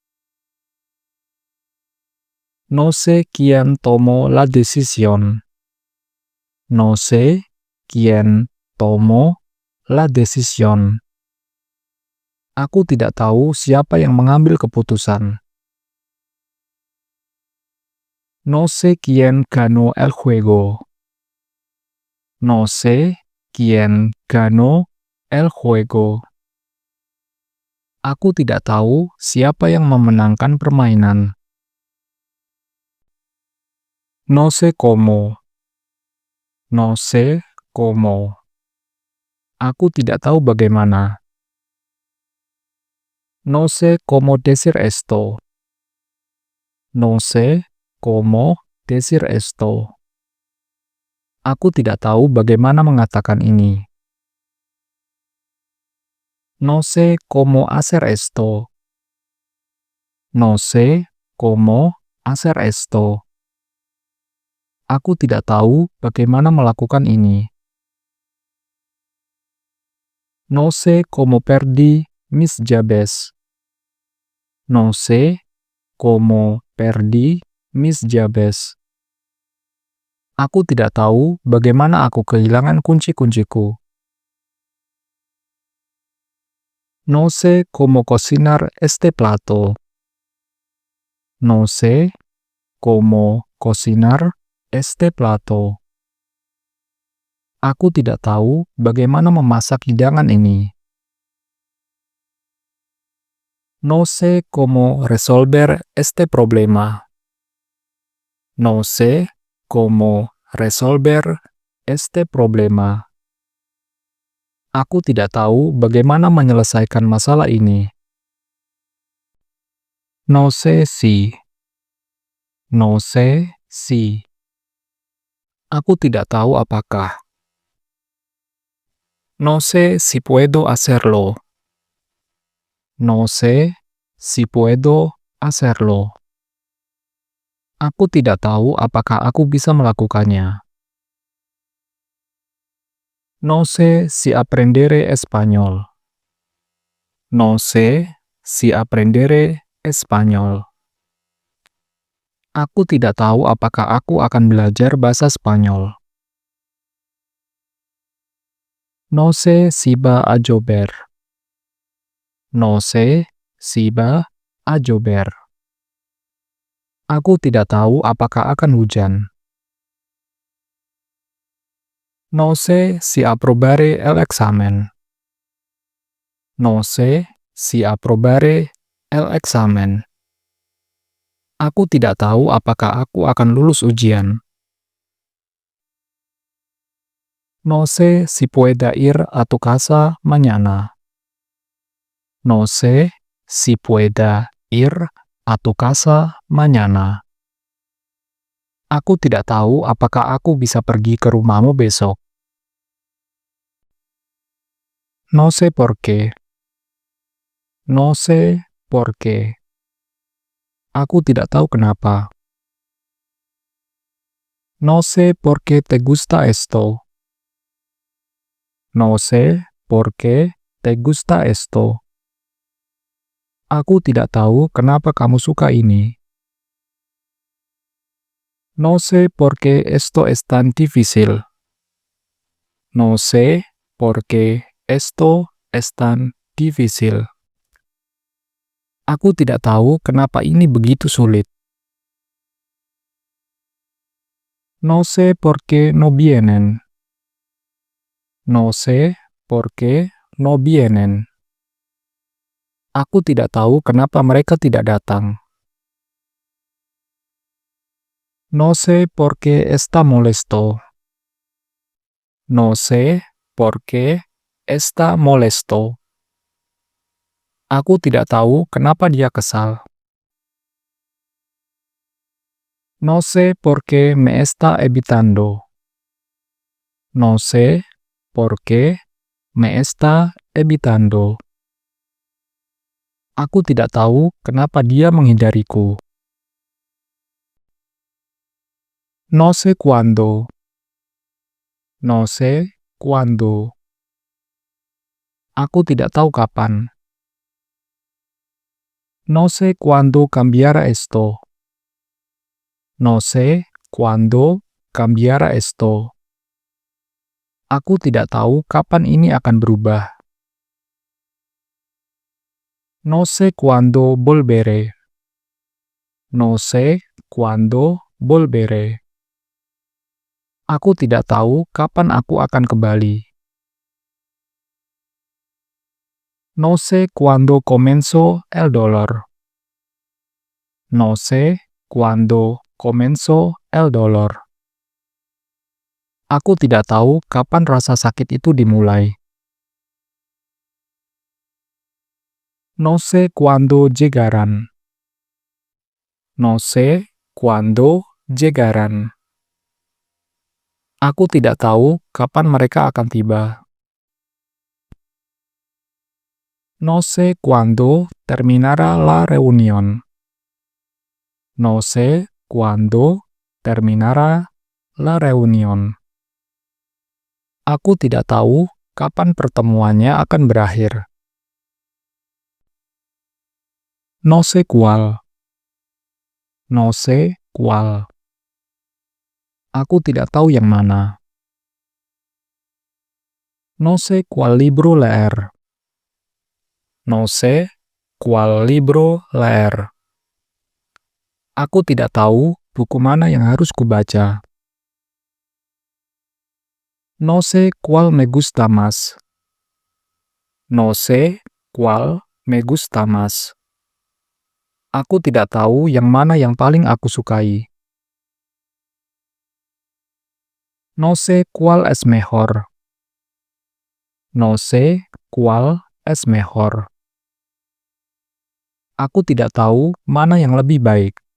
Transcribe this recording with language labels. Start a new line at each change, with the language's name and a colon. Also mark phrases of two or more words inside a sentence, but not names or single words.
Spanish: No sé quién tomó la decisión. No sé quién tomó la decisión.
Indonesian: Aku tidak tahu siapa yang mengambil keputusan.
Spanish: No sé quién ganó el juego. No sé quién ganó el juego.
Indonesian: Aku tidak tahu siapa yang memenangkan permainan.
Spanish: No sé cómo. No sé cómo.
Indonesian: Aku tidak tahu bagaimana.
Spanish: No sé cómo decir esto. No sé cómo decir esto.
Indonesian: Aku tidak tahu bagaimana mengatakan ini.
Spanish: No sé cómo hacer esto. No sé cómo hacer esto.
Indonesian: Aku tidak tahu bagaimana melakukan ini.
Spanish: No sé cómo perdí mis llaves. No sé cómo perdí mis llaves.
Indonesian: Aku tidak tahu bagaimana aku kehilangan kunci-kunciku.
Spanish: No sé cómo cocinar este plato. No sé cómo cocinar este plato.
Indonesian: Aku tidak tahu bagaimana memasak hidangan ini.
Spanish: No sé cómo resolver este problema. No sé cómo resolver este problema.
Indonesian: Aku tidak tahu bagaimana menyelesaikan masalah ini.
Spanish: No sé si. No sé si.
Indonesian: Aku tidak tahu apakah.
Spanish: No sé si puedo hacerlo. No sé si puedo hacerlo.
Indonesian: Aku tidak tahu apakah aku bisa melakukannya.
Spanish: No sé si aprenderé español. No sé si aprenderé español.
Indonesian: Aku tidak tahu apakah aku akan belajar bahasa Spanyol.
Spanish: No sé si va a llover. No sé si va a llover.
Indonesian: Aku tidak tahu apakah akan hujan.
Spanish: No sé si aprobaré el examen. No sé si aprobaré el examen.
Indonesian: Aku tidak tahu apakah aku akan lulus ujian.
Spanish: No sé si pueda ir a tu casa mañana. No sé si pueda ir a tu casa mañana.
Indonesian: Aku tidak tahu apakah aku bisa pergi ke rumahmu besok.
Spanish: No sé por qué. No sé por qué.
Indonesian: Aku tidak tahu kenapa.
Spanish: No sé por qué te gusta esto. No sé por qué te gusta esto.
Indonesian: Aku tidak tahu kenapa kamu suka ini.
Spanish: No sé por qué esto es tan difícil. No sé por qué esto es tan difícil.
Indonesian: Aku tidak tahu kenapa ini begitu sulit.
Spanish: No sé por qué no vienen. No sé por qué no vienen.
Indonesian: Aku tidak tahu kenapa mereka tidak datang.
Spanish: No sé por qué está molesto. No sé por qué está molesto.
Indonesian: Aku tidak tahu kenapa dia kesal.
Spanish: No sé por qué me está evitando. No sé por qué me está evitando.
Indonesian: Aku tidak tahu kenapa dia menghindariku.
Spanish: No sé cuándo. No sé cuándo.
Indonesian: Aku tidak tahu kapan.
Spanish: No sé cuándo cambiará esto. No sé cuándo cambiará esto.
Indonesian: Aku tidak tahu kapan ini akan berubah.
Spanish: No sé cuándo volveré. No sé cuándo volveré.
Indonesian: Aku tidak tahu kapan aku akan kembali.
Spanish: No sé cuándo comenzó el dolor. No sé cuándo comenzó el dolor.
Indonesian: Aku tidak tahu kapan rasa sakit itu dimulai.
Spanish: No sé cuándo llegarán. No sé cuándo llegarán.
Indonesian: Aku tidak tahu kapan mereka akan tiba.
Spanish: No sé cuándo terminará la reunión. No sé cuándo terminará la reunión.
Indonesian: Aku tidak tahu kapan pertemuannya akan berakhir.
Spanish: No sé cuál. No sé cuál.
Indonesian: Aku tidak tahu yang mana.
Spanish: No sé cuál libro leer. No sé cuál libro leer.
Indonesian: Aku tidak tahu buku mana yang harus kubaca.
Spanish: No sé cuál me gusta más. No sé cuál me gusta más.
Indonesian: Aku tidak tahu yang mana yang paling aku sukai.
Spanish: No sé cuál es mejor. No sé cuál es mejor.
Indonesian: Aku tidak tahu mana yang lebih baik.